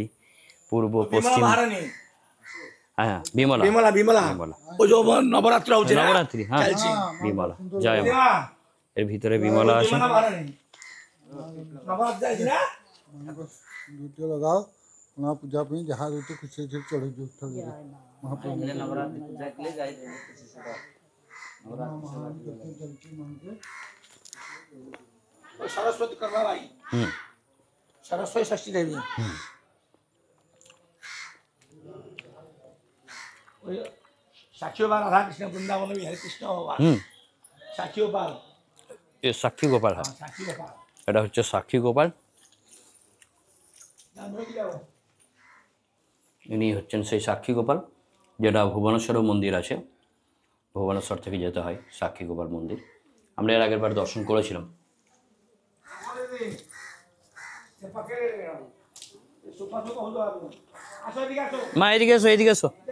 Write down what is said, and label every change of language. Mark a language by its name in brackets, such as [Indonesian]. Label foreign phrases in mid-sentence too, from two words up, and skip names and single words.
[Bangla] পূর্ব পশ্চিম, হ্যাঁ বিমলা বিমলা বিমলা বিমলা। ওই যে নবরাত্রি হচ্ছে না? নবরাত্রি, হ্যাঁ বিমলা, জয় মা। এর ভিতরে বিমলা আছে। নবরাত্রি আছে না? দুটো লগাও ওনা পূজা [Odia] ପାଇଁ ଯାହା ରୁଟି ଖୁସି ଖୁସି ଚଢ଼େଇ ଦିଅ ଥରେ ମହାପ୍ରଭୁ ନବରାତ୍ରି ପୂଜା କଲେ ଯାଇ [Hindi] सरस्वती करवा भाई, सरस्वती षष्ठी देवी। साक्षी गोपाल राधा कृष्ण वृंदावन में हरे कृष्ण भगवान। साक्षी गोपाल, ये साक्षी गोपाल है। साक्षी गोपाल [Bangla] এটা হচ্ছে সাক্ষী গোপাল। ইনি হচ্ছেন সেই সাক্ষী গোপাল, যেটা ভুবনেশ্বরেও মন্দির আছে। ভুবনেশ্বর থেকে যেতে হয় সাক্ষী গোপাল মন্দির। আমরা এর আগের বার দর্শন করেছিলাম। মা এদিকে এসো, এদিকে এসো।